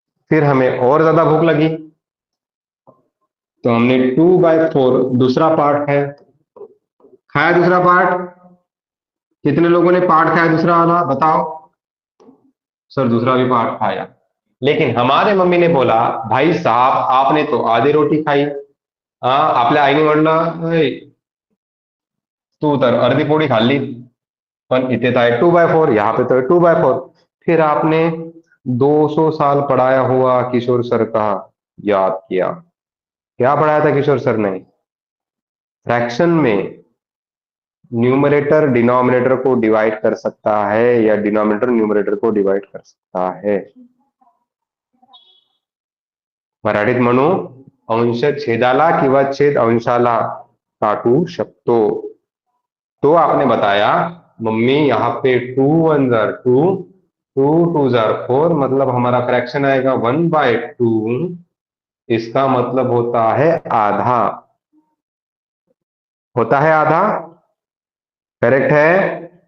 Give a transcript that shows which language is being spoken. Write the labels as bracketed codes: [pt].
[hi] फिर हमें और ज्यादा भूख लगी तो हमने 2/4 दूसरा पार्ट है खाया। दूसरा पार्ट कितने लोगों ने पार्ट खाया दूसरा वाला? बताओ सर, दूसरा भी पार्ट खाया। लेकिन हमारे मम्मी ने बोला, भाई साहब आपने तो आधी रोटी खाई। [mr] हाँ, आपल्या आईने म्हणलं, "ऐ, तू तर अर्धी पोळी खाल्ली, पण इथे [hi] तो है 2/4, यहाँ पे तो है 2/4। फिर आपने 200 साल पढ़ाया हुआ किशोर सर का याद किया। क्या पढ़ाया था किशोर सर ने? फ्रैक्शन में न्यूमरेटर डिनोमिनेटर को डिवाइड कर सकता है या डिनोमिनेटर न्यूमरेटर को डिवाइड कर सकता है। [mr] मराठीत म्हणू, अंश छेदाला किंवा छेद अंशाला काटू शकतो। [hi] तो आपने बताया मम्मी यहाँ पे 2 1 जार 2, 2 2 जार 4, मतलब हमारा फ्रैक्शन आएगा 1/2। इसका मतलब होता है आधा। होता है आधा। करेक्ट है?